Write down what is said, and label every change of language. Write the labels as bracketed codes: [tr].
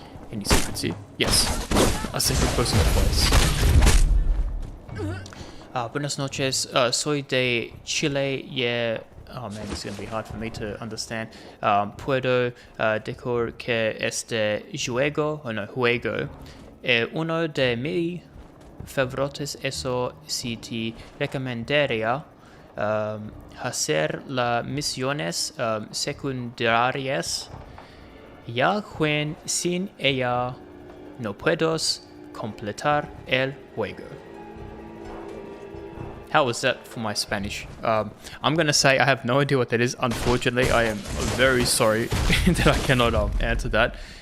[en] Any secrets here? Yes. A secret person twice. [es] Buenas noches. Soy de Chile. Yeah. [en] Oh man, it's going to be hard for me to understand. [es] Puedo decir que este juego, juego, uno de mis favoritos. Eso sí te recomendaría hacer las misiones secundarias. Ya que sin ella no puedes completar el juego. [en] How was that for my Spanish? I'm gonna say I have no idea what that is. Unfortunately, I am very sorry that I cannot answer that.